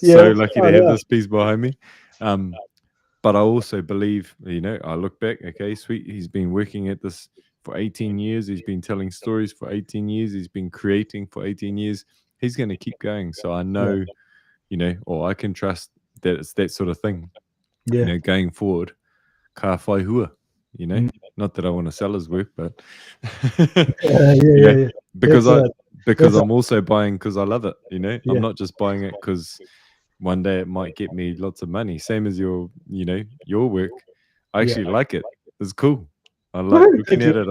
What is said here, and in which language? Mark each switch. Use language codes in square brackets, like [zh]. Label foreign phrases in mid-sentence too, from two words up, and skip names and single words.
[en] so lucky to have this piece behind me. But I also believe, you know, I look back, okay, sweet. He's been working at this for 18 years. He's been telling stories for 18 years. He's been creating for 18 years. He's going to keep going. So I know, you know, or I can trust that it's that sort of thing, you know, going forward. [mi] Ka whai hua, [en] you know, not that I want to sell his work, but you know, because I'm also buying because I love it, you know. I'm not just buying it because one day it might get me lots of money. Same as your, you know, your work. I actually like it. It's cool. I like looking at it.